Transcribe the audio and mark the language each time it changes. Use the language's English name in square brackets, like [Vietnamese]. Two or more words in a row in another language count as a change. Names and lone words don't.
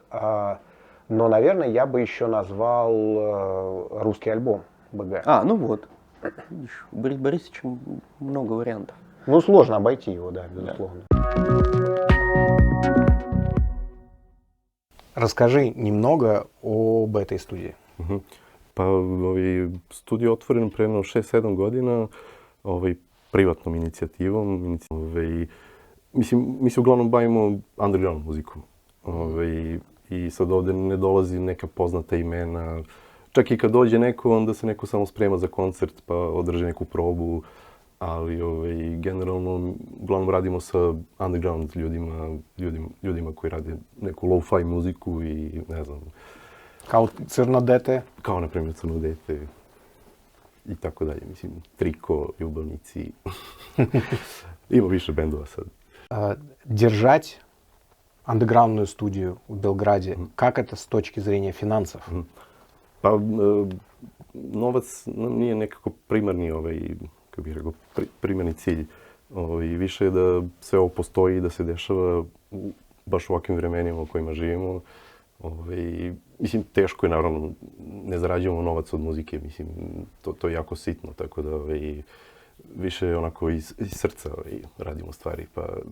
[Russian] Но, наверное, я бы еще назвал русский альбом БГ. Ну вот. Видишь, у Бориса Борисовича много вариантов. Ну, сложно обойти его, да, безусловно. Расскажи немного об этой студии. [Serbian] Pa studio otvoren pre jedno 6-7 godina privatnom inicijativom. Mislim, mi se uglavnom bavimo underground muzikom. I sad ovde ne dolazi neka poznata imena. Čak i kad dođe neko, onda se neko samo sprema za koncert pa održi neku probu. Ali generalno uglavnom radimo sa underground ljudima koji rade neku lo-fi muziku i ne znam. Kao Crno dete? Kao, na primjer, Crno dete i tako dalje. Mislim, Triko, Ljubavnici. Ima više bendova sad. [Russian] Держать андеграундную студию в Белграде, как это с точки зрения финансов? [Serbian] Pa, novac nije nekako primarni, kako bih rekao, primarni cilj. Više je da sve ovo postoji i da se dešava baš u ovakvim vremenima u kojima živimo. Mislim, teško je, naravno, ne zarađujemo novac od muzike, mislim, to je jako sitno, tako da više je onako iz srca radimo stvari, pa...